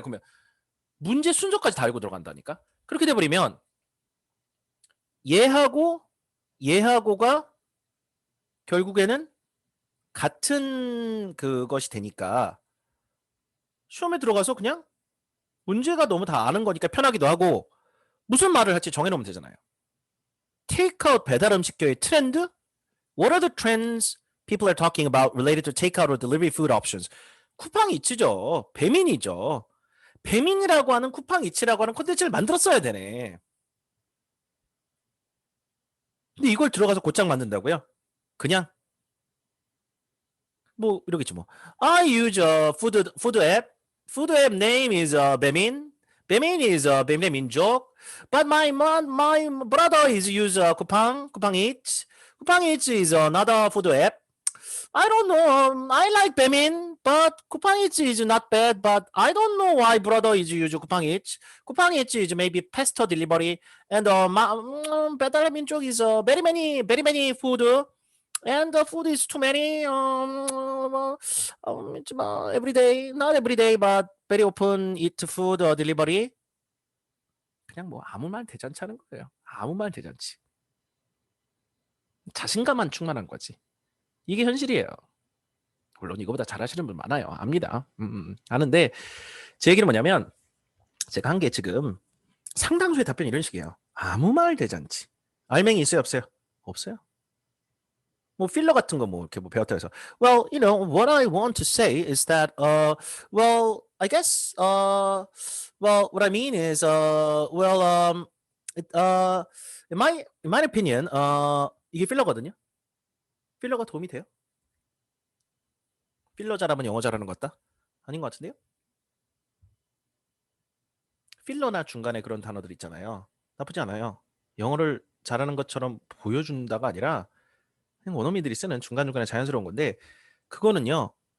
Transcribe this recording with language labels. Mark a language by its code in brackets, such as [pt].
[ko] 그러면 문제 순서까지 다 알고 들어간다니까? 그렇게 돼버리면 얘하고가 결국에는 같은 그것이 되니까 시험에 들어가서 그냥 문제가 너무 다 아는 거니까 편하기도 하고 무슨 말을 할지 정해놓으면 되잖아요. 테이크아웃 배달 음식교의 트렌드? [en] What are the trends people are talking about related to takeout or delivery food options? [ko] 쿠팡 이츠죠. 배민이죠. 배민이라고 하는 쿠팡 이츠라고 하는 콘텐츠를 만들었어야 되네. 근데 이걸 들어가서 곧장 만든다고요? 그냥 뭐 이러겠지 뭐. [en] I use a food app. Food app name is 배민. 배민 is 배민의 민족. But my brother is use 쿠팡 eats. 쿠팡 eats is another food app. I don't know. I like 배민, but 쿠팡 eats is not bad. But I don't know why brother is use 쿠팡 eats. 쿠팡 eats is maybe faster delivery, and 배달 민족 is very many food. And the food is too many. Every day, not every day, but very often eat food delivery. [ko] 그냥 뭐 아무 말 대잔치 하는 거예요. 아무 말 대잔치. 자신감만 충만한 거지. 이게 현실이에요. 물론 이거보다 잘하시는 분 많아요. 압니다. 아는데 제 얘기는 뭐냐면 제가 한 게 지금 상당수의 답변이 이런 식이에요. 아무 말 대잔치. 알맹이 있어요, 없어요? 없어요. 뭐 필러 같은 거 뭐 이렇게 뭐 배웠다 해서 [en] well, what I want to say is that well, I guess well, what I mean is it, in my opinion [ko] 이게 필러거든요. 필러가 도움이 돼요? 필러 잘하면 영어 잘하는 것 같다? 아닌 것 같은데요? 필러나 중간에 그런 단어들 있잖아요. 나쁘지 않아요. 영어를 잘하는 것처럼 보여준다가 아니라 그냥 원어민들이 쓰는 중간중간에 자연스러운 건데 그거는요.